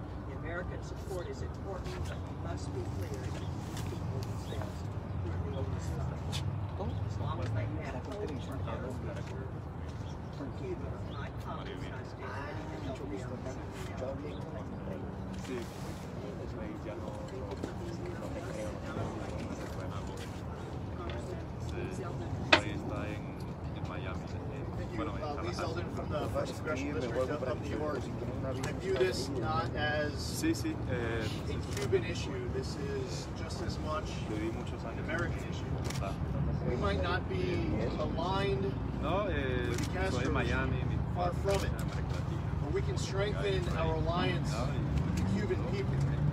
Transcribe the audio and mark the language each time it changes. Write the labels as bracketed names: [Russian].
[English] The American support is important, but we must be clear that the people themselves who are leading this fight. As long as they have hope for better future for Cuba, my colleagues and I stand ready to help them. [Spanish] ya no te creo, no se puede nada. Ahí está en Miami. Bueno, [English] Lee Zeldin from the First Congressional District of New York. I view this not as a Cuban issue. This is just as much an American issue. We might not be aligned with the Castro, far from it, but we can strengthen our alliance with the Cuban people.